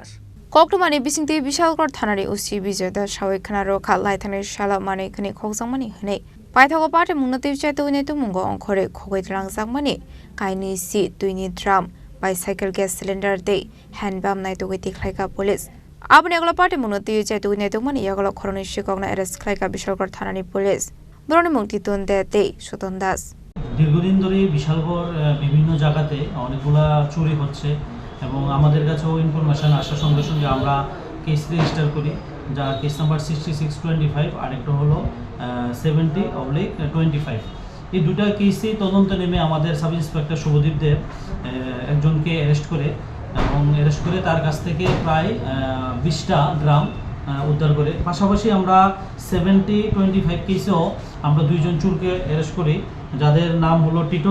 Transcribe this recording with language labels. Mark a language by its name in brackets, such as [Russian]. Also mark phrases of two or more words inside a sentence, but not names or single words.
[Kok Borok] कक्टमानि बिसिंति बिशालगड़ थानानि उसी विजय दास सावै खनारो खा लाइथानाय साला माने खने खगजांमनि हनै पाइथागो पाटे मुंना तिबचाय तुइने तुमुंगो अंखरे खगैद्रांजांमनि काइनि सि तुइनि ड्राम बाइसाइकेल गैस सिलिंडर दे हैंडबाम नाय तुगै तिख्लायका पुलिस आबनि आगलो पाटे मुंना तिबचाय तुइने तुमनि आगलो खरनि सिकंना एरेस्ट खालायका बिशालगड़ थानानि पुलिस बरनि मुक्ति तुनदे दे सुतन दास [Bangla] দীর্ঘদিন ধরে বিশালগড় বিভিন্ন জায়গাতে অনেকগুলা চুরি হচ্ছে এবং আমাদের কাছেও ইনফরমেশন আসার সঙ্গে সঙ্গে আমরা কেস রেজিস্টার করি যা কেস নাম্বার 6625 আর একটা হলো 70/25 এই দুটো কেসই তদন্ত নেমে আমাদের সাব ইন্সপেক্টর শুভদীপ দেব একজনকে অ্যারেস্ট করে এবং অ্যারেস্ট করে তার কাছ থেকে প্রায় 20টা ড্রাম উদ্ধার করে পাশাপাশি আমরা 70/25 কেসেও আমরা দুইজন চোরকে অ্যারেস্ট করি যাদের নাম হলো টিটন